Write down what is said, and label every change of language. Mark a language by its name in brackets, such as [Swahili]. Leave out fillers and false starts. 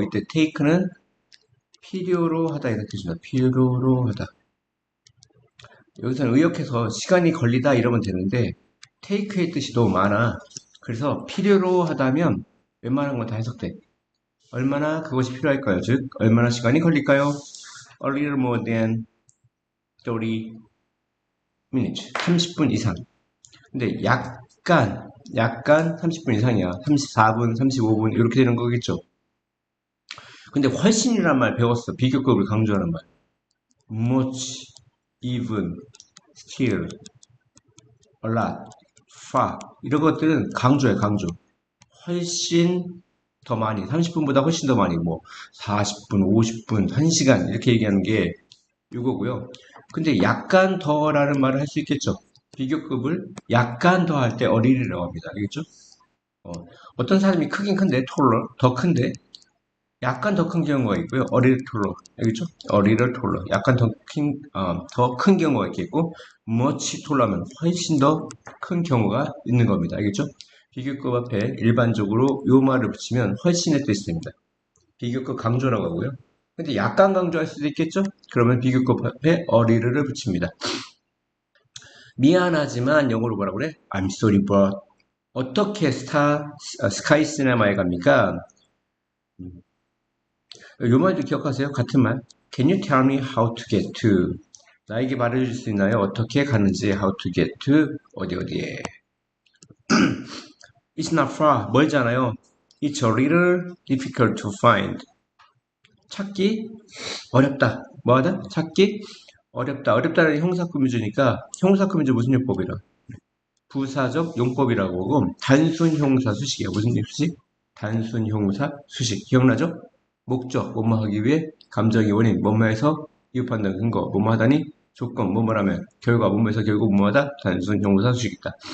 [Korean] 이때 take는 필요로 하다 이렇게 해줍니다. 필요로 하다. 여기서는 의역해서 시간이 걸리다 이러면 되는데 take의 뜻이 너무 많아. 그래서 필요로 하다면 웬만한 건 다 해석돼. 얼마나 그것이 필요할까요? 즉 얼마나 시간이 걸릴까요? [English] A little more than 30 minutes. [Korean] 30분 이상. 근데 약간 30분 이상이야. 34분, 35분 이렇게 되는 거겠죠. 근데 훨씬이란 말 배웠어. 비교급을 강조하는 말. much, even, still, a lot, far 이런 것들은 강조야 강조. 훨씬 더 많이 30분보다 훨씬 더 많이 뭐 40분, 50분, 1시간 이렇게 얘기하는 게 이거고요. 근데 약간 더라는 말을 할 수 있겠죠. 비교급을 약간 더 할 때 어린이라고 합니다. 알겠죠? 어떤 사람이 크긴 큰데 톨러 더 큰데 약간 더 큰 경우가 있고요. 어리를 톨러 알겠죠? 어리를 톨러 약간 더 큰 경우가 있겠고 much 톨러면 훨씬 더 큰 경우가 있는 겁니다. 알겠죠? 비교급 앞에 일반적으로 요 말을 붙이면 훨씬의 뜻이 됩니다. 비교급 강조라고 하고요. 근데 약간 강조할 수도 있겠죠? 그러면 비교급 앞에 어리를 붙입니다. 미안하지만 영어로 뭐라고 그래? [English] I'm sorry but [Korean] 어떻게 스카이 시네마에 갑니까? 요 말도 기억하세요? 같은 말. [English] Can you tell me how to get to? [Korean] 나에게 말해줄 수 있나요? 어떻게 가는지 [English] how to get to [Korean] 어디에 [English] It's not far [Korean] 멀잖아요. [English] It's a little difficult to find. [Korean] 찾기 어렵다. 뭐하다? 찾기 어렵다. 어렵다는 형사구무주니까 형사구무주 무슨 용법이라? 부사적 용법이라고 하고 단순 형사 수식이야. 무슨 수식? 단순 형사 수식. 기억나죠? 목적, 뭐뭐 하기 위해, 감정의 원인, 뭐뭐해서, 이유 판단 근거, 뭐뭐 하다니, 조건, 뭐뭐라면, 결과, 뭐뭐해서 결국 뭐뭐하다, 단순 형사 수식이다.